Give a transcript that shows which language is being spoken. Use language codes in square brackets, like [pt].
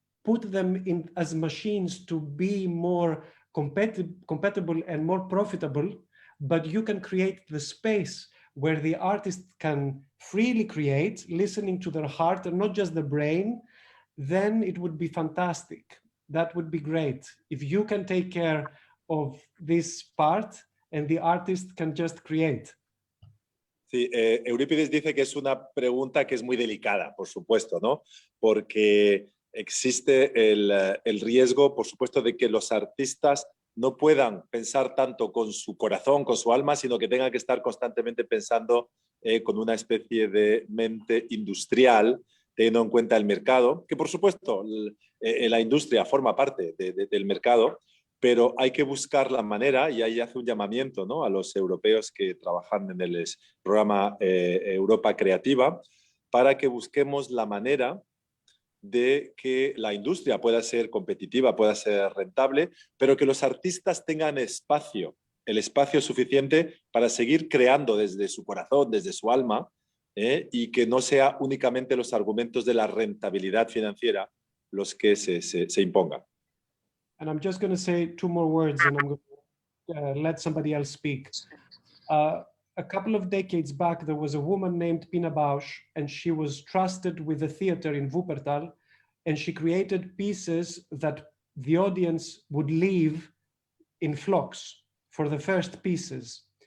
[en] put them in as machines to be more compatible and more profitable, but you can create the space where the artist can freely create, listening to their heart and not just the brain, then it would be fantastic. That would be great. If you can take care of this part and the artist can just create. [es] Sí, Eurípides dice que es una pregunta que es muy delicada, por supuesto, ¿no? Porque existe el riesgo, por supuesto, de que los artistas no puedan pensar tanto con su corazón, con su alma, sino que tengan que estar constantemente pensando con una especie de mente industrial, teniendo en cuenta el mercado, que por supuesto la industria forma parte del mercado, pero hay que buscar la manera, y ahí hace un llamamiento, ¿no?, a los europeos que trabajan en el programa Europa Creativa, para que busquemos la manera de que la industria pueda ser competitiva, pueda ser rentable, pero que los artistas tengan espacio, el espacio suficiente para seguir creando desde su corazón, desde su alma, y que no sea únicamente los argumentos de la rentabilidad financiera los que se impongan. [en] And I'm just going to say 2 more words and I'm going to let somebody else speak. A couple of decades back, there was a woman named Pina Bausch, and she was trusted with the theater in Wuppertal, and she created pieces that the audience would leave in flocks for the first pieces.